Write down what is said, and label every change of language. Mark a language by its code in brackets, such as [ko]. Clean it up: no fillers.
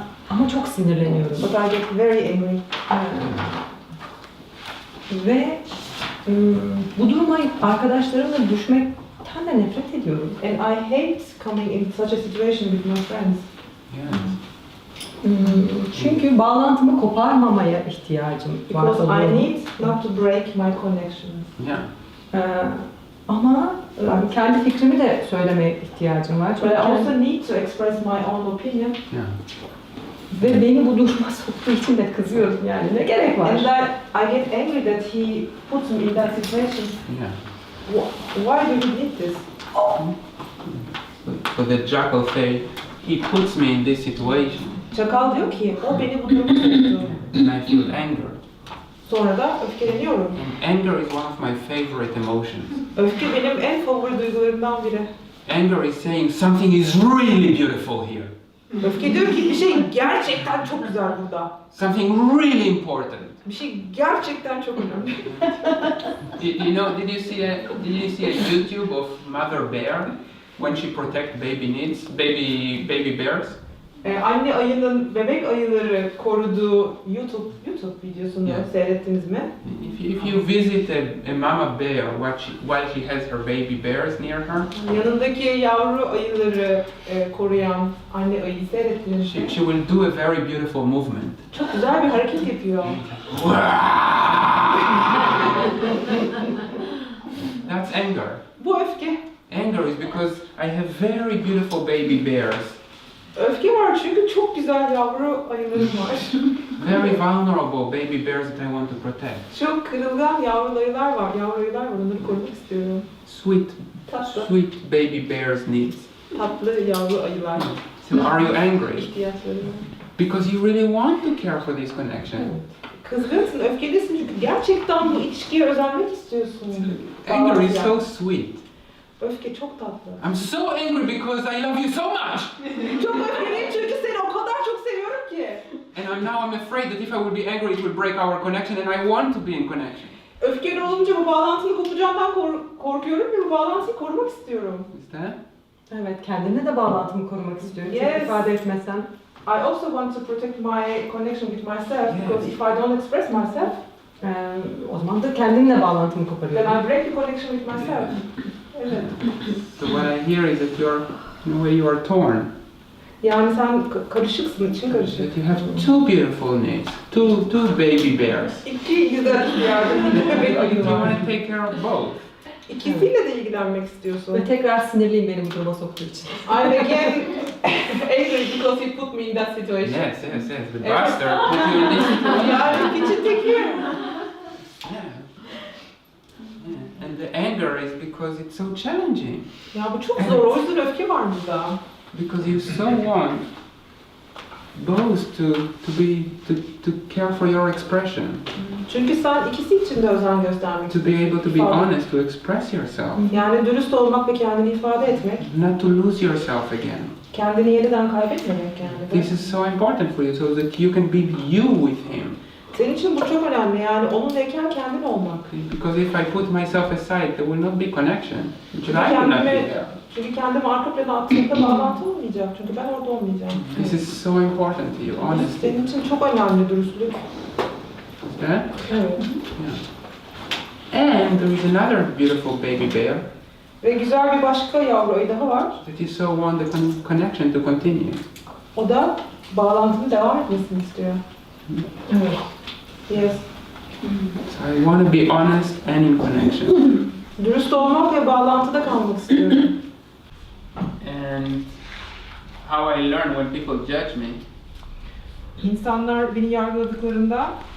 [tr] Ama çok sinirleniyorum. [en] But I get very angry. [tr] Ve bu duruma arkadaşlarımla düşmekten de nefret ediyorum. [en] And I hate coming in such a situation with my friends. Yes. [tr] Çünkü bağlantımı koparmamaya ihtiyacım var. [en] Because I need not to break my connections. Yeah. [tr] Ama kendi fikrimi de söylemeye ihtiyacım var. [en] But I also need to express my own opinion. Yeah. [tr] Ve beni bu duruma soktuğu için de kızıyorum yani. Ne gerek var? [en] And that I get angry that he puts me in that situation. Yeah. Why do you need this? So the jackal say, he puts me in this situation, [tr] Çakal diyor ki, o beni bu duruma soktu. [en] and I feel anger. [tr] Sonra da öfkeleniyorum. [en] And anger is one of my favorite emotions. [tr] Öfke benim en favori duygularımdan biri. [en] Anger is saying something is really beautiful here. [tr] Öfke diyor ki bir şey gerçekten çok güzel burada. [en] Something really important. [tr] Bir şey gerçekten çok önemli. [en] Did you see a YouTube of Mother Bear when she protect baby bears? [tr] Anne ayının bebek ayıları koruduğu YouTube videosunu seyrettiniz mi? [en] If you visit a mama bear while she has her baby bears near her, [tr] yanındaki yavru ayıları koruyan anne ayıyı seyrettiniz mi? [en] she will do a very beautiful movement. [tr] Çok güzel bir hareket yapıyor. [en] That's anger. [tr] Bu öfke. [en] Anger is because I have very beautiful baby bears. [tr] Öfke var çünkü çok güzel yavru ayılarım var. [en] Very vulnerable baby bears that I want to protect. [tr] Çok kırılgan yavru ayılar var. Onları korumak istiyorum. [en] Sweet baby bears needs. [tr] Tatlı yavru ayılar. [en] So are you angry? [tr] İhtiyaçları var. [en] Because you really want to care for this connection. [tr] Kızgınsın, öfkelisin çünkü gerçekten bu ilişkiye özenmek istiyorsun. [en] Anger is so sweet. [tr] Öfke çok tatlı. [en] I'm so angry because I love you so much. [tr] Çok öfkeliyim çünkü seni o kadar çok seviyorum ki. [en] And I'm afraid that if I will be angry it will break our connection and I want to be in connection. [tr] Öfkeli olunca bu bağlantının kopacağından korkuyorum ve bu bağlantıyı korumak istiyorum. [en] Is that? [tr] Evet, kendimle de bağlantımı korumak istiyorum. [en] Yes. [tr] Çok ifade etmesem. [en] I also want to protect my connection with myself because if I don't express myself, [tr] o zaman da kendimle bağlantımı koparıyorum. [en] then I break the connection with myself. [tr] Evet. [en] So what I hear is that in a way you are torn. [tr] Yani sen karışıksın, için karışık. [en] That you have two beautiful needs, two baby bears. [tr] İki güzel ihtiyacın, iki bebek ayı [en] You [tr] var. [en] want to take care of both. [tr] İkisiyle de ilgilenmek istiyorsun. Ve tekrar sinirliyim benim duruma soktuğu için. [en] I'm again angry because he put me in that situation. Yes. The bastard put you in this situation. [tr] Yani piçin teki. [en] Yeah. And the anger is because it's so challenging. [tr] Ya bu çok zor, o yüzden öfke var burada. [en] Because you so want both to care for your expression. [tr] Çünkü sen ikisi için de özen göstermek [en] To be [tr] istiyorsun. [en] able to be honest, to express yourself. [tr] Yani dürüst olmak ve kendini ifade etmek. [en] Not to lose yourself again. [tr] Kendini yeniden kaybetmemek yani. [en] This is so important for you so that you can be you with him. [tr] Senin için bu çok önemli yani onunlayken kendin olmak. [en] Because if I put myself aside, there will not be connection. Because I will not be there. [tr] Çünkü kendimi arka plana attığımda bağlantı olmayacak. Çünkü ben orada olmayacağım. [en] This is so important to you, honesty. [tr] Senin için çok önemli dürüstlük. [en] Yeah? [tr] Evet. [en] Yeah. And there is another beautiful baby bear. [tr] Ve güzel bir başka yavru ayı daha var. [en] That is so want the connection to continue. [tr] O da bağlantının devam etmesini istiyor. Evet. [en] Yes. So I want to be honest and in connection. [tr] Dürüst olmak ve bağlantıda kalmak istiyorum. [en] And how I learn when people judge me, [tr] İnsanlar beni yargıladıklarında